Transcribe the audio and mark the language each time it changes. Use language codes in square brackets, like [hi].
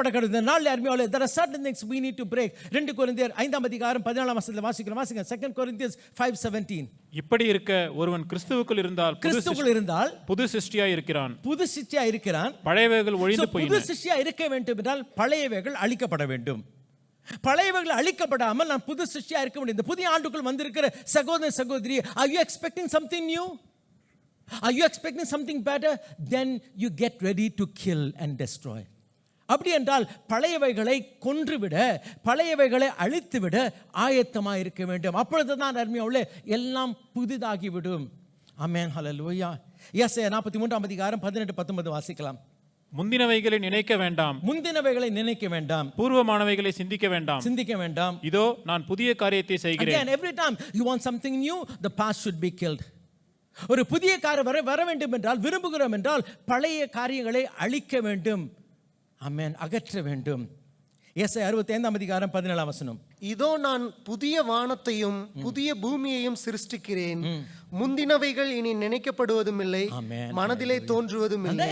[ta] இந்த நாள் அருமையாளர்களே, [en] there are certain things we need to break. [ta] 2 கொரிந்தியர் 5 அதிகாரம் 14 வசனத்தில் வாசிக்கிறோம். [en] 2 Corinthians 5:17. [ta] இப்படி இருக்க ஒருவன் கிறிஸ்துவுக்குள் இருந்தால் புது சிருஷ்டியாய் இருக்கிறான். பழையவைகள் ஒழிந்து போயின. புது சிருஷ்டியாய் இருக்க வேண்டும் என்றால் பழையவைகள் அழிக்கப்பட வேண்டும். பழையவைகள் அழிக்கப்படாமல் நான் புது சிருஷ்டியா இருக்க வேண்டும். இந்த புதிய ஆண்டுக்குள் வந்திருக்கிற சகோதர சகோதரி, [en] are you expecting something new? Are you expecting something better? Then you get ready to kill and destroy. [ta] அப்படி என்றால் பழையவைகளை கொன்றுவிட, பழையவைகளை அழித்துவிட ஆயத்தமாக இருக்க வேண்டும். அப்பொழுது தான் அருமையுள்ளே எல்லாம் புதிதாகிவிடும். ஆமென், ஹல்லேலூயா. எஸ்ஐயா 43ஆம் அதிகாரம் 18-19 வாசிக்கலாம். முந்தினவைகளை நினைக்க வேண்டாம், முந்தினவைகளை நினைக்க வேண்டாம், பூர்வமானவைகளை சிந்திக்க வேண்டாம், சிந்திக்க வேண்டாம். இதோ நான் புதிய காரியத்தை செய்கிறேன். [en] Again, every time you want something new, the past should be killed. [ta] ஒரு புதிய காரியம் வர வேண்டும் என்றால், விரும்புகிறோம் என்றால் பழைய காரியங்களை அழிக்க வேண்டும். ஆமென், அகற்ற வேண்டும். எஸ்ஐயா 65ஆம் அதிகாரம் 17ஆம் வசனம். இதோ நான் புதிய வானத்தையும் புதிய பூமியையும் சிருஷ்டிக்கிறேன், முந்தினவைகள் இனி நினைக்கப்படுவதும் இல்லை, மனதிலே தோன்றுவதும் இல்லை.